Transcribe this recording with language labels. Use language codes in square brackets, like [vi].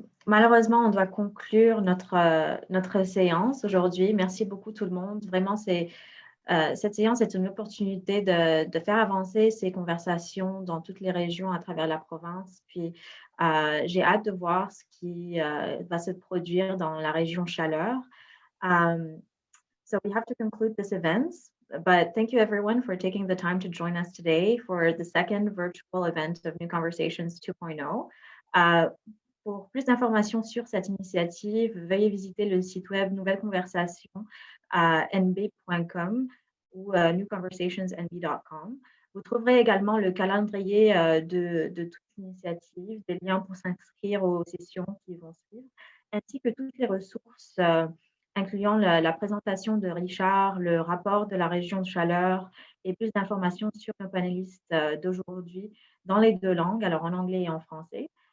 [fr] malheureusement, on doit conclure notre séance aujourd'hui. Merci beaucoup tout le monde. Vraiment, cette séance est une opportunité de faire avancer ces conversations dans toutes les régions à travers la province. Puis, j'ai hâte de voir ce qui va se produire dans la région Chaleur. [en] So we have to conclude this event, but thank you everyone for taking the time to join us today for the second virtual event of New Conversations 2.0. [fr] Pour plus d'informations sur cette initiative, veuillez visiter le site web Nouvelles Conversations à nb.com ou newconversationsnb.com. Vous trouverez également le calendrier de toute initiative, des liens pour s'inscrire aux sessions qui vont suivre, ainsi que toutes les ressources incluant la présentation de Richard, le rapport de la région de Chaleur et plus d'informations sur nos panélistes d'aujourd'hui dans les deux langues, alors en anglais et en français.